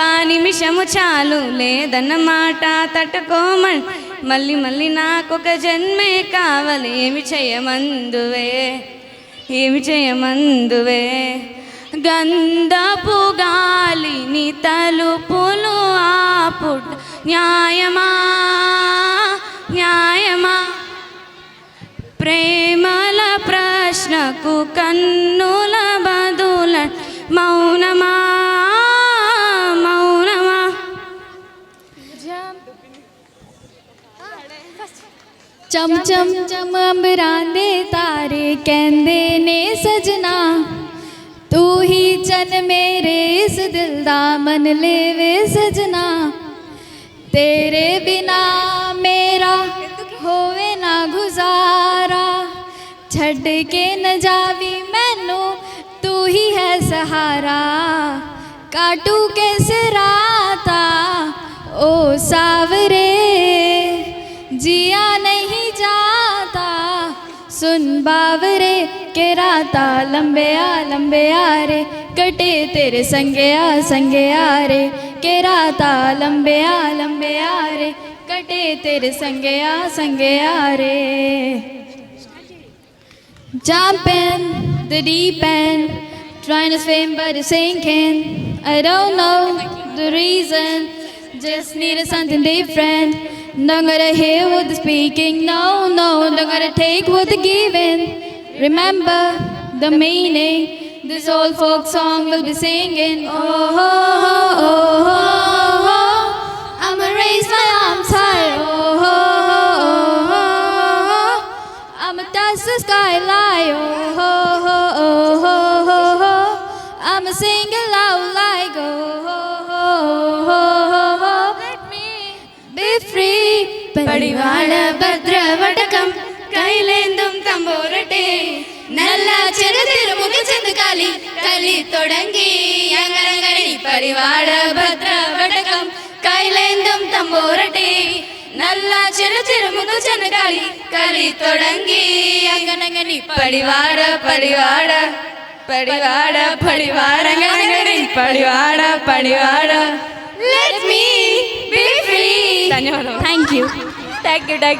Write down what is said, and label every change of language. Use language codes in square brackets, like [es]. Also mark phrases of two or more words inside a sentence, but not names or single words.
[te] నిమిషము చాలు లేదన్న మాట తట్టుకోమని మళ్ళీ మళ్ళీ నాకొక జన్మే కావాలి ఏమి చేయమందువే ఏమి చేయమందువే గంధపు గాలిని తలుపులు ఆపుట న్యాయమా న్యాయమా ప్రేమల ప్రశ్నకు కన్నుల బదుల మౌనమా మౌనమా [pa] ਚਮ ਚਮ ਚਮ ਅੰਬਰਾਂਦੇ ਤਾਰੇ ਕਹਿੰਦੇ ਨੇ ਸਜਣਾ ਤੂੰ ਹੀ ਚੰਨ ਮੇਰੇ ਇਸ ਦਿਲ ਦਾ ਮਨ ਲੇਵੇ ਸਜਣਾ ਤੇਰੇ ਬਿਨਾ ਮੇਰਾ ਹੋਵੇ ਨਾ ਗੁਜ਼ਾਰਾ ਛੱਡ ਕੇ ਨਾ ਜਾਵੀਂ ਮੈਨੂੰ ਤੂੰ ਹੀ ਹੈ ਸਹਾਰਾ ਕੱਟੂ ਕੈਸੇ ਰਾਤਾਂ ਓ ਸਾਂਵਰੇ ਜੀਆ ਨਹੀਂ ਜਾਤਾ ਸੁਣ ਬਾਵਰੇ ਕੇ ਰਾਤਾਂ ਲੰਬੇ ਆ ਰੇ ਕੱਟੇ ਤੇਰੇ ਸੰਗੇ ਆ ਰੇ ਕੇ ਰਾਤਾਂ ਲੰਬੇ ਆ ਰੇ ਕੱਟੇ ਤੇਰੇ ਸੰਗੇ ਆ ਰੇ [en] jump in the deep end trying to swim but it's sinking I don't know the reason just needed something different not gonna hear what they're speaking no not gonna take what they're giving remember the meaning this old folk song we'll be singing oh, oh, oh, oh, oh, oh. I'ma raise my arms high oh, oh, oh, oh. skyline. Oh ho ho oh ho ho ho. I'm a single out like oh ho ho ho ho ho. Let me be free. [ml] പടിവാള ഭദ്രവടകം കൈലേന്തും തമ്പോരട്ടെ നല്ല ചെറുതിരുമുഖ ചെന്ന് കളി കളി തുടങ്ങി അങ്ങനെ പരിവാള ഭദ്രവടകം കൈലേന്തും തമ്പോരട്ടെ നല്ല ചെറുതിരുമുഖ ചെന്ന് കളി കളി തുടങ്ങി അങ്ങനെ പടിവാട പടിവാട പടിവാട പടിവാട അങ്ങനെ പടിവാട പടിവാട [en] Let me be free. Thank you. Thank you.